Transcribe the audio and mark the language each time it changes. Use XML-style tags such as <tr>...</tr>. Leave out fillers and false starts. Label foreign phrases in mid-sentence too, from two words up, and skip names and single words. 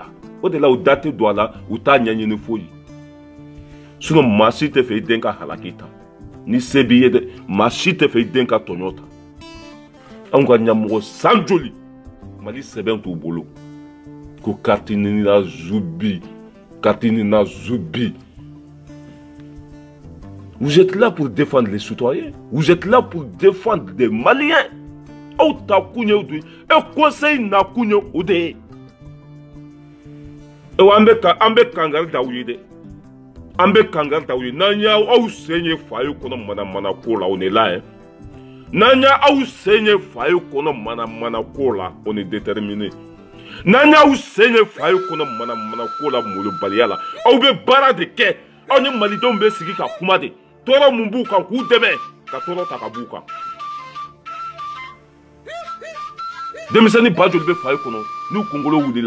<bm>O de la u da tɛ don a la, u t'a ɲɛɲini foyi. Sinon maa si tɛ fɛ i den ka halaki ta. Ni se b'i ye dɛ, maa si tɛ fɛ i den ka tɔɲɔ ta. Anw ka ɲɛmɔgɔ san joli Mali sɛbɛn t'u bolo ko kariti nin na zubi, kariti nin na zubi.</bm> <fr>Vous êtes là pour défendre les citoyens, vous êtes là pour défendre les Maliens.</fr> <bm>Aw ta kun ye o de ye, conseil na kun ye o de ye. An bɛ kangari da aw ye dɛ. An bɛ kangari da aw ye. N'an y'aw sen ye foyer kɔnɔ mana ko la,</bm> <fr>on est là hein.</fr> <bm>N'an y'aw sen ye foyer kɔnɔ mana ko la,</bm> <fr>on est déterminé.</fr> <bm>N'an y'aw sen ye foyer kɔnɔ mana ko la molobaliya la, aw bɛ baara de kɛ. Aw ni malidenw bɛ sigi ka kuma de. Tɔɔrɔ mun b'u kan k'u dɛmɛ ka tɔɔrɔ ta ka b'u kan. Denmisɛnnin ba joli bɛ foyer kɔnɔ n'u kunkolo wulila.</bm>